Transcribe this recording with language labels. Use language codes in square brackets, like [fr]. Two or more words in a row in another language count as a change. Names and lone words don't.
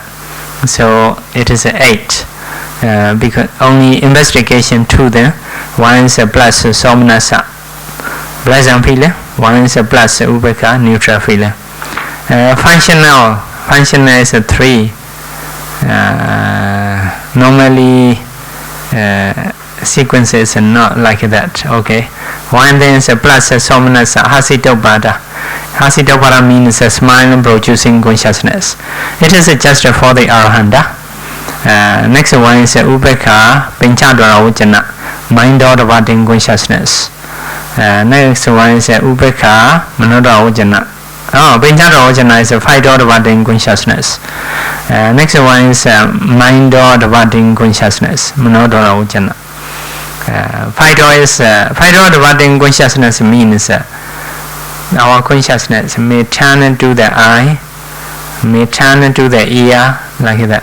[en] So it is 8, because only investigation 2 then, 1 is a plus somnasa, pleasant feeling, 1 is a plus upekkha, neutral feeling. Functional is a 3. Normally sequences are not like that. Okay, 1 then is a plus [pi] somnasa, hasitopada. [en] Hasitopada means a smile producing consciousness. It is just for the arahanta. Next one is [pi] upekkha, pinchadvara vajana, [en] mind order consciousness. Next one is [pi] upekkha, manodvara vajana. Pinchadvara vajana [en] is a 5 order consciousness. Next one is mind order consciousness, [pi] manodvara vajana. [en] 5 order consciousness means our consciousness may turn to the eye, may turn to the ear, like that.